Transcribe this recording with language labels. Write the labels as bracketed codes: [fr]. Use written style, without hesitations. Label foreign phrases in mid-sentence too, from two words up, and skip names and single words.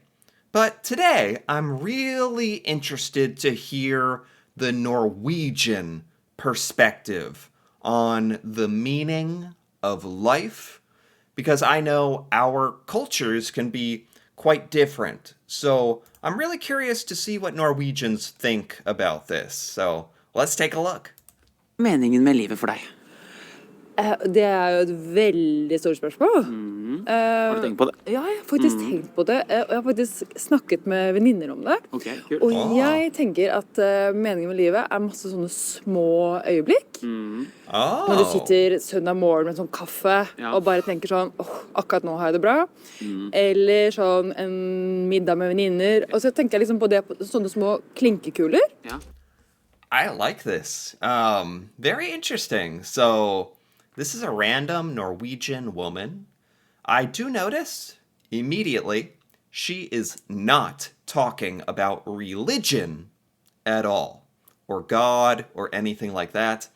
[en] But today, I'm really interested to hear the Norwegian perspective on the meaning of life, because I know our cultures can be quite different. So I'm really curious to see what Norwegians think about this. So let's take a look. [no] Meningen med livet for deg? Det jo et veldig stort spørsmål. Har du tenkt på det? Ja, jeg har faktisk tenkt på det. Jeg har faktisk snakket med venninner om det. Ok, kult. Og jeg tenker at meningen med livet masse sånne små øyeblikk. Når du sitter søndag morgen med en sånn kaffe og bare tenker sånn, akkurat nå har jeg det bra. Eller sånn en middag med venninner. Og så tenker jeg liksom på det, på sånne små klinkekuler. Ja. [en] I like this. Very interesting. So this is a random Norwegian woman. I do notice immediately she is not talking about religion at all, or God, or anything like that.